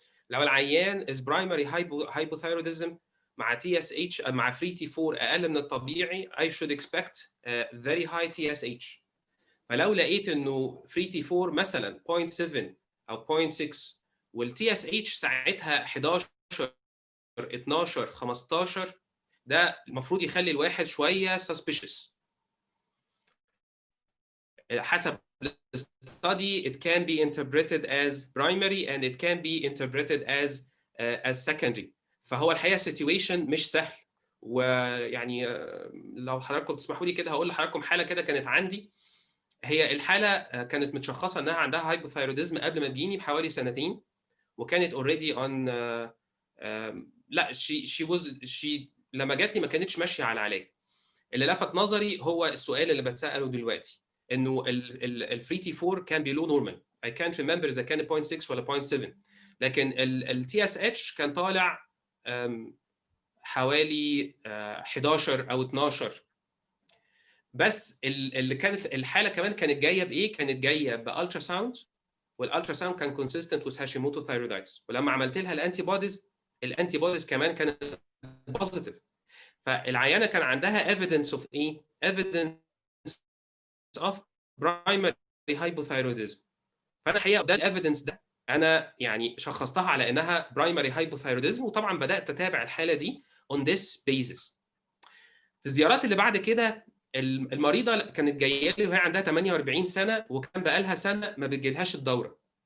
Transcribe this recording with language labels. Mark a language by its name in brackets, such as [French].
[Arabic] لو العيان از برايمري hypothyroidism مع تي اس اتش مع فري تي 4 اقل من الطبيعي [English] I should expect very high TSH. [Arabic] فلو لقيت انه فري تي 4 مثلا 0.7 او 0.6 والتي اس اتش ساعتها 11 12 15، ده المفروض يخلي الواحد شويه suspicious. [English] حسب study it can be interpreted as primary and it can be interpreted as secondary. [Arabic] فهو الحقيقه situation مش سهل. ويعني لو حضراتكم تسمحوا لي كده هقول لحضراتكم حاله كده كانت عندي. هي الحاله كانت متشخصه انها عندها هايبوثايروديزم قبل ما تجيني بحوالي سنتين، وكانت [English] already on لا شي [Arabic] لما جات لي ما كانتش ماشيه على العلاج. اللي لفت نظري هو السؤال اللي بتساله دلوقتي، انه الفري تي 4 كان بيلو نورمال. [English] I can't remember [Arabic] اذا كان 0.6 ولا 0.7، لكن التي اس اتش كان طالع حوالي 11 او 12. بس اللي كانت الحاله كمان كانت جايه بايه؟ كانت جايه بالترا ساوند، والالترا ساوند كان [English] consistent with Hashimoto thyroiditis, [Arabic] ولما عملت لها الانتي بوديز كمان كانت بوزيتيف. فالعيانه كان عندها evidence of ايه؟ [English] evidence of primary hypothyroidism. [Arabic] فانا الحقيقه ده الايفيدنس ده انا يعني شخصتها على انها primary hypothyroidism، وطبعا بدات اتابع الحاله دي [English] on this basis. [Arabic] في الزيارات اللي بعد كده المريضه كانت جايه لي وهي عندها 48 سنه، وكان بقى لها سنه ما بتجيلهاش الدوره.